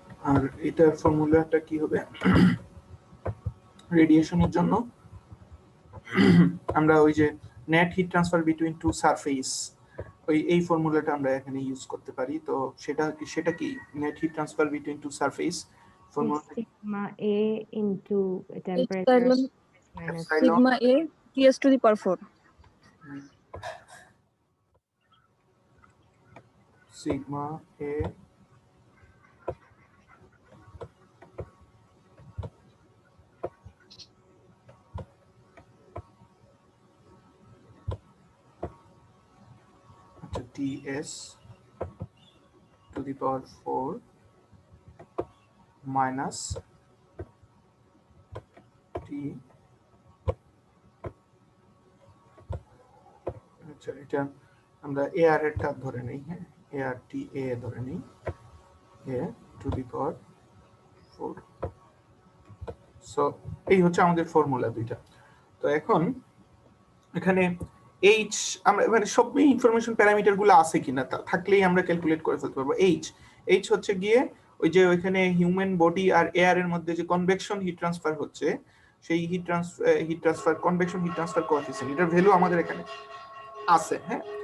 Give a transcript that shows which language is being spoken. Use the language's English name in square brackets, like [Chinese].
[Bangla] আর এটার ফর্মুলাটা কি হবে রেডিয়েশনের জন্য? আমরা ওই যে net heat transfer between two surface, এই ফর্মুলাটা আমরা এখানে ইউজ করতে পারি। তো সেটা কি net heat transfer between two surface formula? [English] sigma A into temperature minus sigma A Ts to the power 4. Sigma A Ts to the power 4 minus T, [Bangla] আচ্ছা এটা আমরা AR এর টা ধরে নেই, হ্যাঁ AR T A ধরে নেই, A to the power 4। So এই হচ্ছে আমাদের ফর্মুলা দুইটা। তো এখন এখানে এইচ আমরা মানে সব ইনফরমেশন প্যারামিটার গুলো আছে কিনা থাকলেই আমরা ক্যালকুলেট করে ফেলতে পারবো। এইচ হচ্ছে গিয়ে ওই যে ওইখানে হিউম্যান বডি আর এয়ার এর মধ্যে যে কনভেকশন হিট ট্রান্সফার হচ্ছে সেই heat transfer convection heat transfer coefficient, এটার ভ্যালু আমাদের এখানে আছে, হ্যাঁ।